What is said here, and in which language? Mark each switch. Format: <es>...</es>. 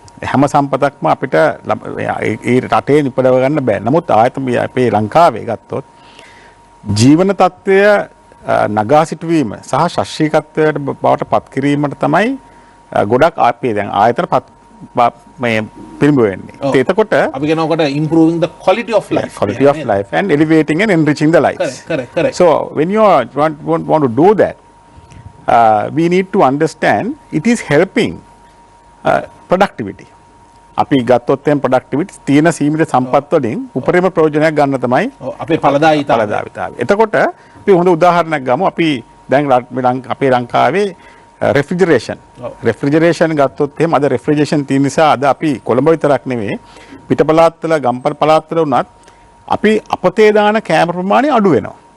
<si>හැම සම්පතක්ම අපිට ඒ රටේ නිපදව ගන්න බෑ. නමුත් ආයතන අපේ ලංකාවේ ගත්තොත් ජීවන තත්ත්වය නගා සිටුවීම සහ ශාස්ත්‍රීයත්වයට බවට පත් කිරීමට තමයි ගොඩක් අපේ දැන් ආයතන මේ පිළිඹු වෙන්නේ. එතකොට අපි කියනකොට</si> <en>improving the quality of life. Quality of life and elevating and enriching the lives. Correct. So when you want to do that, we need to understand it is helping productivity.</en> <si>අපි ගත්තොත් එම් productivity තියෙන සීමිත සම්පත් වලින් උපරිම ප්‍රයෝජනයක් ගන්න තමයි අපේ ඵලදායීතාවය. එතකොට අපි හොඳ උදාහරණයක් ගමු. අපි දැන් අපේ ලංකාවේ රෙෆ්‍රිජරේෂන් ගත්තොත් එහෙම අද රෙෆ්‍රිජරේෂන් තියෙන නිසා අද අපි කොළඹ විතරක් නෙවෙයි පිට පළාත්වල ගම්පහ පළාත්වල වුණත් අපි අපතේ දාන කෑම ප්‍රමාණය අඩු වෙනවා.</si>